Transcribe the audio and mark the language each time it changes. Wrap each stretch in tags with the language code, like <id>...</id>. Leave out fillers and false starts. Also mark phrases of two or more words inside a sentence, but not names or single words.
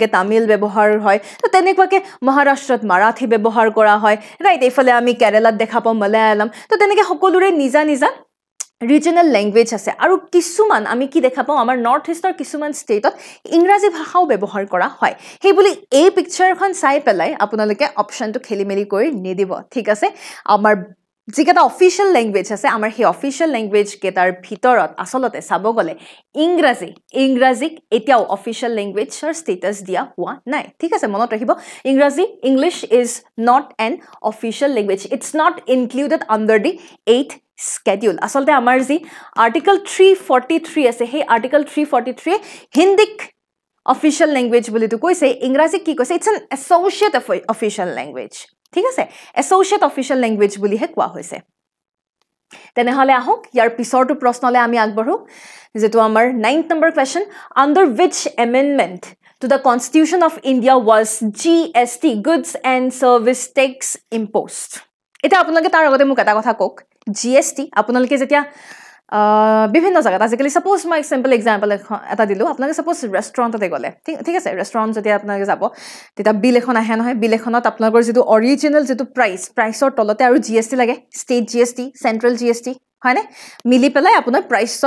<as>তামিল ব্যৱহাৰ হয় তো তেনেকুৱাকে মহাৰাষ্ট্ৰত মাৰাঠী ব্যৱহাৰ কৰা হয় ৰাইট এইফালে আমি কেৰালাত দেখা পাওঁ মালায়ালাম তো তেনেকে সকলোৰে নিজা নিজা</as> <en>regional language</en> <as>আছে আৰু কিছুমান আমি কি দেখা পাওঁ আমাৰ নৰ্থ ইষ্টৰ কিছুমান ষ্টেটত ইংৰাজী ভাষাও ব্যৱহাৰ কৰা হয় সেই বুলি এই পিকচাৰখন চাই পেলাই আপোনালোকে অপচনটো খেলিমেলি কৰি নিদিব ঠিক আছে আমাৰ যিকেটা</as> <en>official language</en> <as>আছে আমাৰ সেই</as> <en>official language</en> <as>কেটাৰ ভিতৰত আসলতে চাব গলে ইংৰাজীক এতিয়াও</as> <en>official languageৰ</en> <as>ষ্টেটাস দিয়া হোৱা নাই ঠিক আছে মনত ৰাখিব ইংৰাজী</as> <en>English is not an official language it's not included under the 8th schedule</en> <as>আসলতে আমাৰ যি আৰ্টিকল 343 আছে সেই আৰ্টিকল 343 হিন্দিক</as> <en>official language</en> <as>বুলি তো কৈছে ইংৰাজী কি কৈছে</as> <en>it's an associate official language</en> <as>ঠিক আছে</as> <en>associate official language</en> <as>বুলিহে কোৱা হৈছে তেনেহ'লে আহক ইয়াৰ পিছৰটো প্ৰশ্নলৈ আমি আগবঢ়ো যেটো আমাৰ 9th নম্বৰ</as> <en>question under which amendment to the Constitution of India was GST goods and service tax imposed</en> <as>এটা আপোনালোকে তাৰ আগতে মোক এটা কথা কক GST আপোনালোকে যেতিয়া বিভিন্ন জায়গাত আজিকালি সাপোজ মই</as> <en>simple example</en> <as>এটা দিলো আপোনালোকে সাপোজ ৰেষ্টুৰেণ্টতে গলে ঠিক আছে ৰেষ্টুৰেণ্ট যদি আপোনালোকে যাব তেতিয়া বিল এখন আহে নহয় বিল এখনত আপোনালোকৰ যেটো অৰিজিনাল যেটো প্ৰাইচৰ তলতে আৰু GST লাগে ষ্টেট GST চেন্ট্ৰেল GST হয়নে মিলি পেলাই আপোনাৰ প্ৰাইচৰ</as>